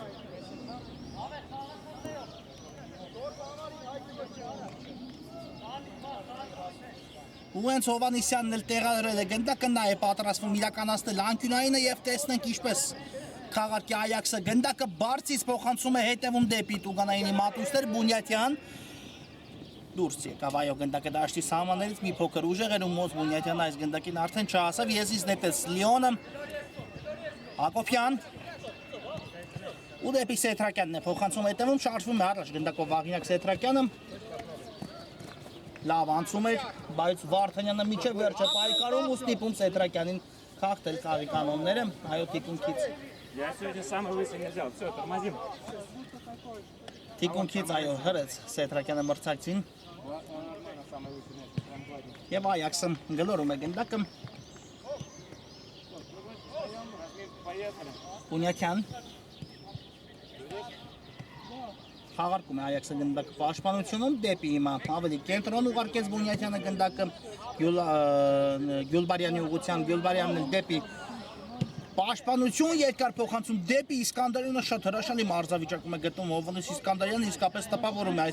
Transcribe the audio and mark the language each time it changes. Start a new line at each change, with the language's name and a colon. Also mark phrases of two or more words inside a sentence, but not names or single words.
Armenian: Ու հենց Հովհաննիսյանն էլ տեղադրել է գնդակը, նա է պատրաստվում իրականացնել անկյունայինը եւ տեսնենք ինչպես Խաղարկի Այաքսը գնդակը բարձից փոխանցում է հետևում դեպի Տուգանայինի մատուցներ Բունյատյան դուրս եկավ այո գնդակը դաշտի սահմաններից մի փոքր ուժեղ էր ու Մոզ Բունյատյանն այս գնդակին արդեն չհասավ եզից նետեց Լիոնը Հակոբյան ու դեպի Սեթրակյանն է փոխանցում հետևում շարժվում է առաջ գնդակով Վաղինակ Սեթրակյանը լավ անցում էր բայց Վարդանյանը միջև վերջը պայքարում ու ստիպում Սեթրակյանին խախտել խաղի կանոնները այո թիկունքից
Russian: Я сегодня самый лысый не взял. Все, тормозим.
Armenian: Թիկունքից այո հրեց Սեթրակյանը մրցակցին եւ Այաքսը գլորում է գնդակը Բունյատյան Խաղարկում է Այաքսը գնդակը պաշտպանությունում դեպի հիմա ավելի կենտրոն ուղարկեց Բունյատյանը գնդակը Գյուլբարյանի ուղղությամբ Գյուլբարյանն դեպի Պաշտպանություն երկար փոխանցում դեպի Իսկանդարյանը շատ հրաշալի մարզավիճակում է գտնում Հովհաննիս Իսկանդարյանը իսկապես տպավորում է այս